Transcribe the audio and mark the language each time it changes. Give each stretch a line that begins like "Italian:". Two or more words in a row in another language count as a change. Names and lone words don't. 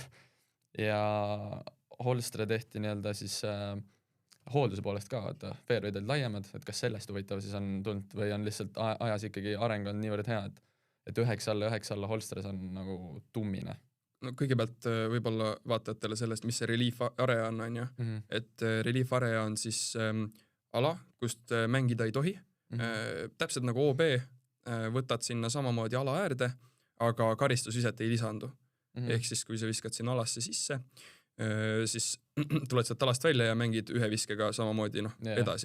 Estonian: Ja Holstre tehti nii-öelda siis hoolduse poolest ka, et fairway'd laiemad, et kas sellest huvitav siis on tulnud või on lihtsalt ajas ikkagi areng on niivõrd hea, et 9 alla Holstres on nagu tummine. No kõigepealt võib-olla vaatajatele sellest, mis see
English: relief area
Estonian: on ju. Et
English: relief area
Estonian: on siis ala, kust mängida ei tohi. Täpselt nagu OB, võtad sinna samamoodi ala äärde, aga karistusviset ei lisandu. Ehk siis, kui sa viskad sinna alasse sisse, siis tuled sealt alast välja ja mängid ühe viskega samamoodi edasi.